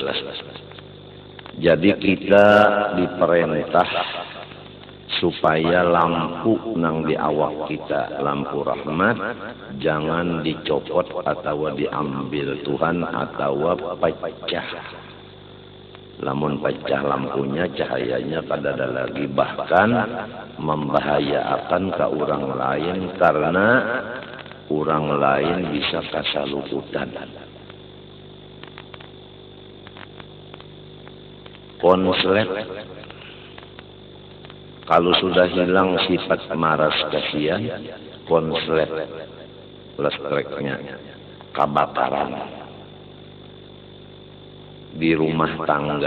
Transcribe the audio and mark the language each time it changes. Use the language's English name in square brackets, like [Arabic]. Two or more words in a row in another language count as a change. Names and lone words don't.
[Banjar] Jadi kita diperintah supaya lampu nang di awak kita, lampu rahmat, jangan dicopot atau diambil Tuhan atau pecah. Lamun pecah lampunya, cahayanya pada ada lagi, bahkan membahayakan ke orang lain karena orang lain bisa kasalukutan. [Indonesian] Konslet Kalau sudah hilang sifat maras kasihan, konslet listreknya kebakaran di rumah tangga.